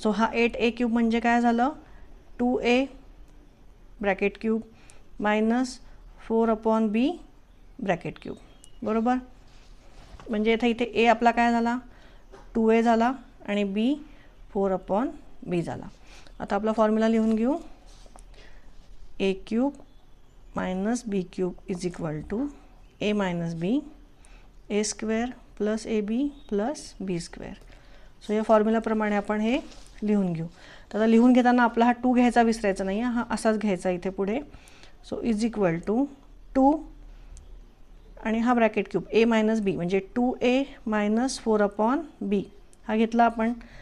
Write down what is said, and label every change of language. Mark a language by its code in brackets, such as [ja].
[mr] So हा 8 ए cube म्हणजे काय झालं 2a bracket cube minus 4 upon बी ब्रॅकेट क्यूब, बरोबर. म्हणजे इथे ए आपला काय झाला 2a झाला आणि बी 4 अपॉन बी झाला. आता आपला फॉर्म्युला लिहून घेऊ. [en] A cube minus b cube is equal to a minus b a square plus a b plus b square. [mr] So या फॉर्म्युलाप्रमाणे आपण हे लिहून घेऊ. तर आता लिहून घेताना आपला हा 2 घ्यायचा विसरायचा नाही, हा असाच घ्यायचा इथे पुढे. सो इज इक्वल टू 2 आणि हा ब्रॅकेट क्यूब ए मायनस बी म्हणजे 2a मायनस 4 अपॉन बी हा घेतला आपण.